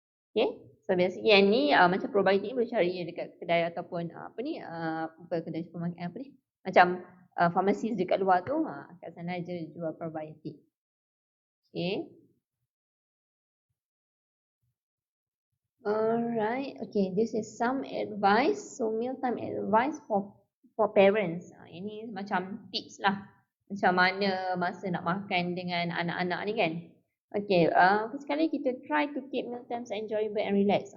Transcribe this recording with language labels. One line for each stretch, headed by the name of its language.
Malay: Okay, so basically yang ni macam probiotic ni boleh cari dekat kedai ataupun kedai supermarket macam pharmacies dekat luar tu, kat sana je jual probiotic. Okay.
English: Alright, okay, this is some advice. So mealtime advice for parents.
Malay: Ini macam tips lah. Macam mana masa nak makan dengan anak-anak ni kan.
English: Okay, first
Malay: sekali kita
English: try to keep mealtimes enjoyable and relax.